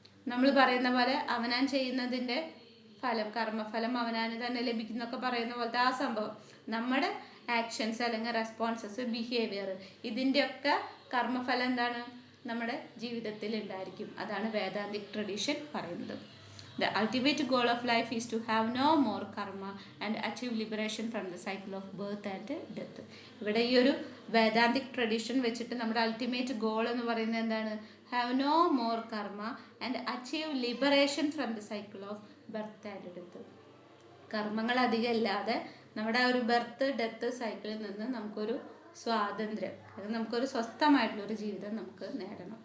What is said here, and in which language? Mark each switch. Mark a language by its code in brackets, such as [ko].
[ml] നമ്മൾ പറയുന്ന പോലെ അവനാൻ ചെയ്യുന്നതിൻ്റെ ഫലം, കർമ്മഫലം അവനാന് തന്നെ ലഭിക്കുന്നൊക്കെ പറയുന്ന പോലത്തെ ആ സംഭവം, നമ്മുടെ ആക്ഷൻസ് അല്ലെങ്കിൽ റെസ്പോൺസസ്, ബിഹേവിയർ, ഇതിൻ്റെയൊക്കെ കർമ്മഫലം എന്താണ്, നമ്മുടെ ജീവിതത്തിൽ ഉണ്ടായിരിക്കും. അതാണ് വേദാന്തിക് ട്രഡീഷൻ പറയുന്നത്. [en] The ultimate goal of life is to have no more karma and achieve liberation from the cycle of birth and death. [ml] ഇവിടെ ഈ ഒരു വേദാന്തിക് ട്രഡീഷൻ വെച്ചിട്ട് നമ്മുടെ അൾട്ടിമേറ്റ് ഗോൾ എന്ന് പറയുന്നത് എന്താണ്, [en] Have no more karma and achieve liberation from the cycle of birth and death. [ml] കർമ്മങ്ങൾ അധികം ഇല്ലാതെ നമ്മുടെ ആ ഒരു ബർത്ത് ഡെത്ത് സൈക്കിളിൽ നിന്ന് നമുക്കൊരു സ്വാതന്ത്ര്യം, അതായത് നമുക്കൊരു സ്വസ്ഥമായിട്ടുള്ളൊരു ജീവിതം നമുക്ക് നേടണം.